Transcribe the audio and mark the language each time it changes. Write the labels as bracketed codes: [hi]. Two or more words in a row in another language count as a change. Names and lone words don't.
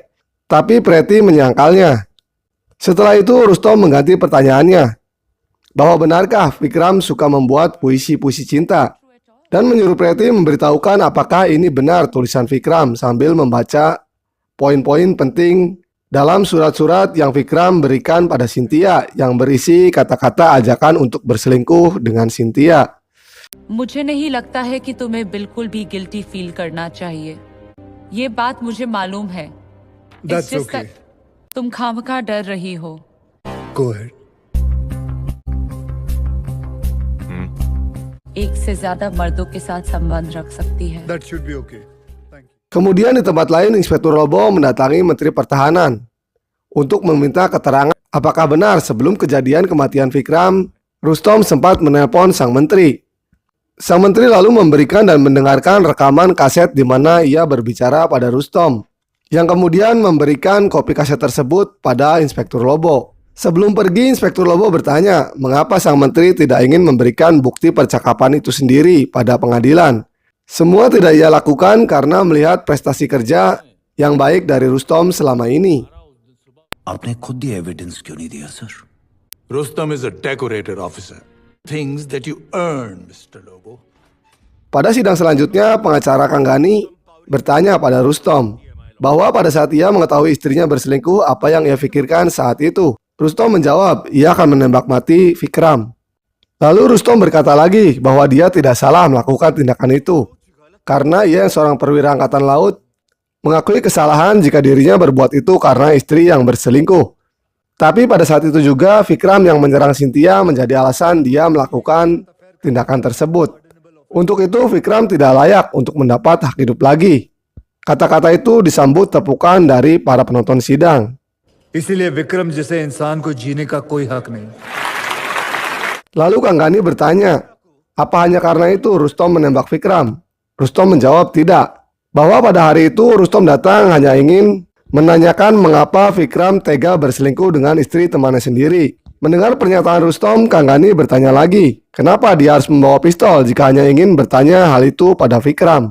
[id] Tapi Preti menyangkalnya. Setelah itu Rustom mengganti pertanyaannya, bahwa benarkah Vikram suka membuat puisi-puisi cinta, dan menyuruh Preti memberitahukan apakah ini benar tulisan Vikram sambil membaca poin-poin penting dalam surat-surat yang Vikram berikan pada Cynthia yang berisi kata-kata ajakan untuk berselingkuh dengan Cynthia. [hi] मुझे नहीं लगता है कि तुम्हें बिल्कुल भी [en] guilty feel [hi] करना चाहिए। ये बात मुझे मालूम है। [en] That's okay. [hi] तुम खामखा डर रही हो। [en] Go ahead. [hi] एक से ज्यादा मर्दों के साथ संबंध रख सकती है। [en] That should be okay. Thank you. [id] Kemudian di tempat lain Inspektur Lobo mendatangi Menteri Pertahanan untuk meminta keterangan apakah benar sebelum kejadian kematian Vikram, Rustom sempat menelpon sang menteri. Sang menteri lalu memberikan dan mendengarkan rekaman kaset di mana ia berbicara pada Rustom, yang kemudian memberikan kopi kaset tersebut pada Inspektur Lobo. Sebelum pergi, Inspektur Lobo bertanya mengapa sang menteri tidak ingin memberikan bukti percakapan itu sendiri pada pengadilan. Semua tidak ia lakukan karena melihat prestasi kerja yang baik dari Rustom selama ini. [hi] आपने खुद ये एविडेंस क्यों नहीं दिया सर? [en] Rustom is a decorated officer. Things that you earn, Mr. Lobo. [id] Pada sidang selanjutnya, pengacara Kanggani bertanya pada Rustom bahwa pada saat ia mengetahui istrinya berselingkuh, apa yang ia pikirkan saat itu. Rustom menjawab, ia akan menembak mati Vikram. Lalu Rustom berkata lagi bahwa dia tidak salah melakukan tindakan itu, karena ia yang seorang perwira angkatan laut mengakui kesalahan jika dirinya berbuat itu karena istri yang berselingkuh. Tapi pada saat itu juga Vikram yang menyerang Cynthia menjadi alasan dia melakukan tindakan tersebut. Untuk itu Vikram tidak layak untuk mendapat hak hidup lagi. Kata-kata itu disambut tepukan dari para penonton sidang. [hi] इसीलिए विक्रम जैसे इंसान को जीने का कोई हक नहीं। [id] Lalu Kanggani bertanya, apa hanya karena itu Rustom menembak Vikram? Rustom menjawab tidak, bahwa pada hari itu Rustom datang hanya ingin menanyakan mengapa Vikram tega berselingkuh dengan istri temannya sendiri. Mendengar pernyataan Rustom, Kang Gani bertanya lagi, kenapa dia harus membawa pistol jika hanya ingin bertanya hal itu pada Vikram.